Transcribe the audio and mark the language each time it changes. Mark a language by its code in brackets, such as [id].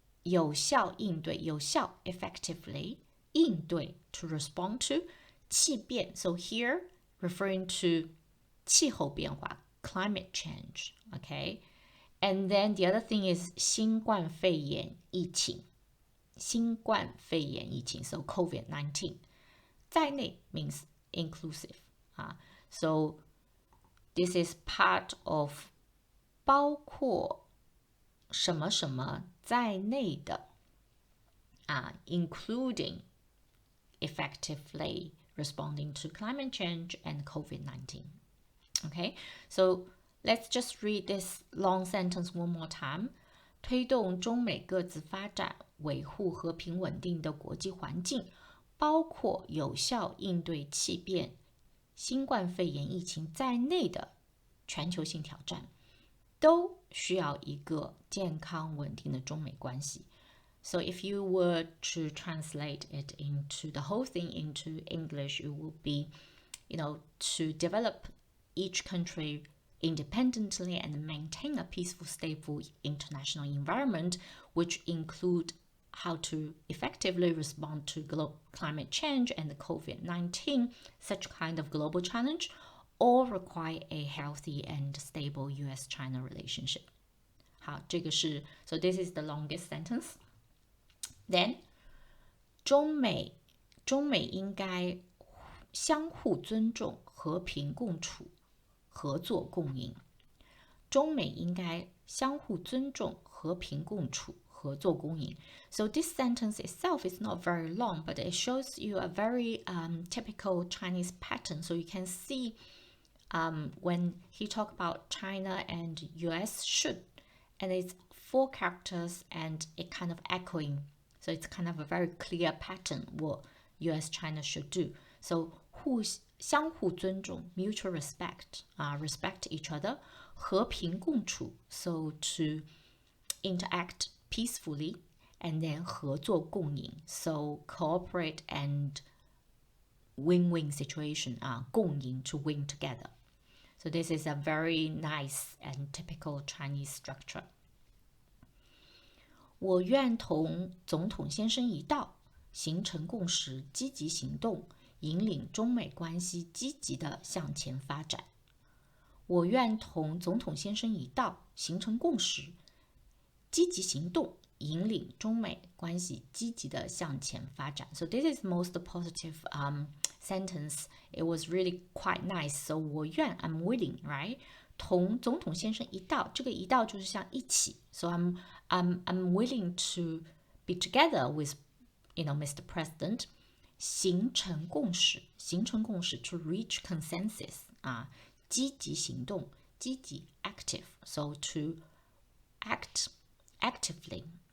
[en] 有效应对, 有效 effectively, 应对 to respond to, 气变, so here referring to 气候变化, climate change, okay? And then the other thing is 新冠肺炎疫情. 新冠肺炎疫情, so COVID-19. 在内 means inclusive. So this is part of 包括什么什么在内的, including effectively responding to climate change and COVID-19. Okay, so let's just read this long sentence one more time. [zh] 推动中美各自发展，维护和平稳定的国际环境，包括有效应对气变、新冠肺炎疫情在内的全球性挑战，都需要一个健康稳定的中美关系。 [en] So if you were to translate it into the whole thing into English, it would be, to develop each country independently and maintain a peaceful, stable international environment, which include how to effectively respond to climate change and the COVID-19, such kind of global challenge, all require a healthy and stable US-China relationship. [zh] 好，这个是 [en] so this is the longest sentence. Then [zh] 中美应该相互尊重、和平共处、合作共赢。中美应该相互尊重、和平共处、合作共赢。 [en] So this sentence itself is not very long, but it shows you a very typical Chinese pattern. So you can see when he talked about China and US should, and it's 4 characters and it kind of echoing. So it's kind of a very clear pattern what US-China should do. So 相互尊重, mutual respect, respect each other. 和平共处, so to interact peacefully. And then 合作共赢, so cooperate and win-win situation, 共赢, to win together. So this is a very nice and typical Chinese structure. [zh] 我愿同总统先生一道，形成共识，积极行动，引领中美关系积极地向前发展。我愿同总统先生一道，形成共识，积极行动，引领中美关系积极地向前发展。 [en] So this is most positive sentence. It was really quite nice. So 我愿 I'm willing, right? [zh] 同总统先生一道，这个一道就是像一起。 [en] So I'm willing to be together with, Mr. President. 形成共识 to reach consensus, 积极行动，active, so to act actively,